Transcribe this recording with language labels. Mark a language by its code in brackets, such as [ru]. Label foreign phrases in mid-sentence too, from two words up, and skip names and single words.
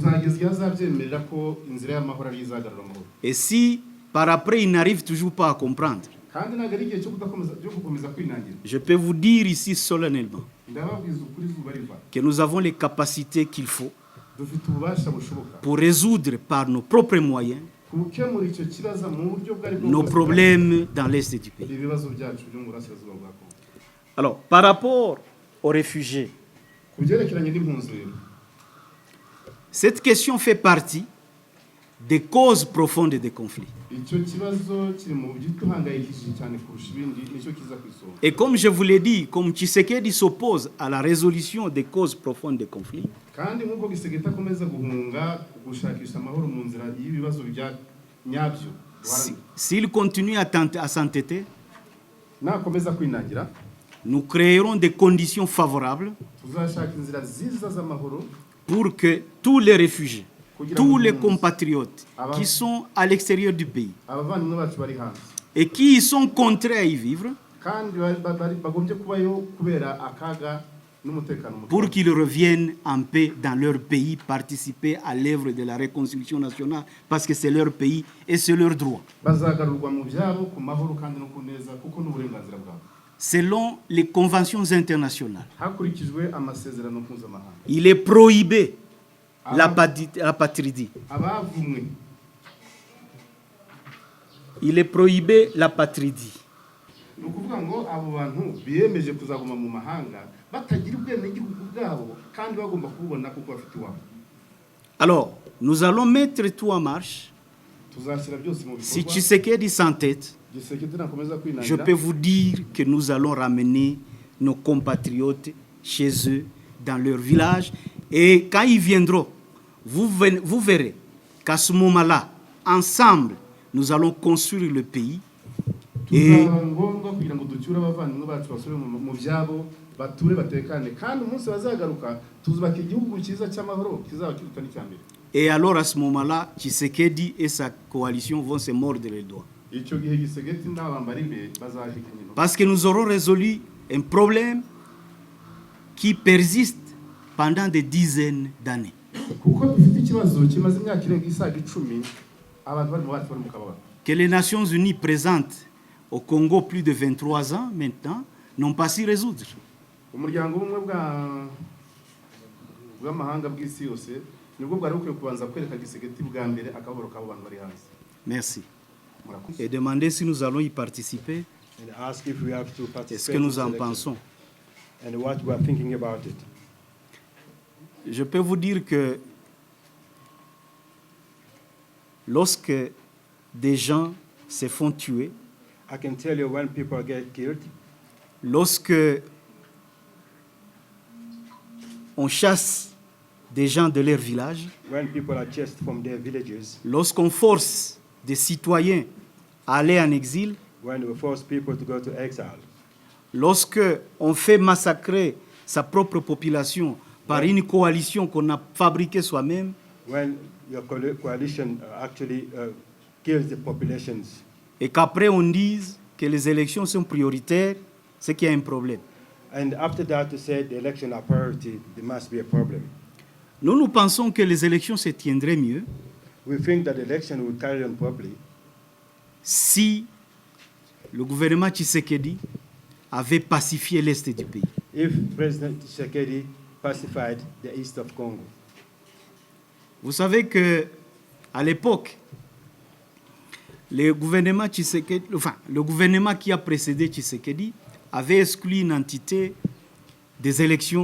[fr] Et si par après il n'arrive toujours pas à comprendre, je peux vous dire ici solennellement que nous avons les capacités qu'il faut pour résoudre par nos propres moyens nos problèmes dans l'est du pays. Alors, par rapport aux réfugiés, Cette question fait partie des causes profondes des conflits. [rw] icyo kibazo kiri mu gituhangayikishije cyane kurusha ibindi nicyo kiza ku isonga. [fr] Et comme je vous l'ai dit, comme Tshisekedi s'oppose à la résolution des causes profondes des conflits, [rw] kandi nk'uko Gisegeta akomeza guhunga gushakisha amahoro mu nzira y'ibibazo bya nyabyo, [fr] s'il continue à s'entêter, [rw] nakomeza kwinagira, [fr] nous créerons des conditions favorables [rw] tuzashaka inzira nziza z'amahoro [fr] pour que tous les réfugiés, tous les compatriotes qui sont à l'extérieur du pays [rw] abavandimwe bacu bari hanze [fr] et qui y sont contraints à y vivre, [rw] kandi bagombye kubayo kubera akaga n'umutekano muke, [fr] pour qu'ils reviennent en paix dans leur pays, participer à l'œuvre de la reconstruction nationale, parce que c'est leur pays et c'est leur droit. [rw] bazagarurwa mu byabo ku mahoro kandi no kuneza kuko n'uburenganzira bwabo [fr] Selon les conventions internationales, [rw] hakurikijwe amasezerano mpuzamahanga. [fr] il est prohibé l'apatridie. [rw] Abavumwe [fr] Il est prohibé l'apatridie. [rw] ni ukuvuga ngo abo bantu biyemeje kuzaguma mu mahanga batagira ubwenegihugu bwabo kandi bagomba kububona kuko bafite iwabo. [fr] Alors, nous allons mettre tout en marche. [rw] Tuzashyira byose mu [fr] Si [rw] bikorwa. [fr] Tshisekedi s'entête, [rw] Gisegeta nakomeza [fr] je [rw] kwinangira, [fr] peux vous dire que nous allons ramener nos compatriotes chez eux, dans leur village. Et quand ils viendront, vous verrez qu'à ce moment-là, ensemble, nous allons construire le pays. Et [rw] tuzaba ngombwa kugira ngo ducyure abavandimwe bacu basubire mu byabo bature batekane kandi umunsi bazagaruka tuzubaka igihugu cyiza cy'amahoro kizaba kiruta n'icyambere. [fr] Et alors à ce moment-là, Tshisekedi et sa coalition vont se mordre les doigts. [rw] Icyo gihe Gisegeti n'abambara imbere bazahekanya. [fr] Parce que nous aurons résolu un problème qui persiste pendant des dizaines d'années. [rw] Kuko dufite ikibazo kimaze imyaka irenga isaga 10 abantu bari mu kababaro. [fr] Que les Nations Unies présentes au Congo plus de 23 ans maintenant n'ont pas su résoudre. [rw] Umuryango umwe bw'amahanga bw'isi yose nibwo bwari bukwiye kubanza kwereka Gisegeti bwa mbere akababaro k'abo bantu bari hanze. [fr] Merci. Et demander si nous allons y participer. Est-ce que nous en pensons? [en] And what we are thinking about it. [fr] Je peux vous dire que lorsque des gens se font tuer, [en] I can tell you when people get killed, [fr] lorsque on chasse des gens de leur village, [en] when people are chased from their villages, [fr] lorsqu'on force des citoyens à aller en exil, [en] when we force people to go to exile, [fr] lorsque on fait massacrer sa propre population par une coalition qu'on a fabriquée soi-même, [en] when your coalition actually kills the populations, [fr] et qu'après on dise que les élections sont prioritaires, c'est qu'il y a un problème. [en] and after that to say the election are priority, there must be a problem. [fr] Nous pensons que les élections se tiendraient mieux [en] We think that the election will carry on properly [fr] si le gouvernement Tshisekedi avait pacifié l'Est du pays. [en] if President Tshisekedi pacified the east of Congo. [fr] Vous savez que à l'époque, le gouvernement qui a précédé Tshisekedi avait exclu une entité des élections.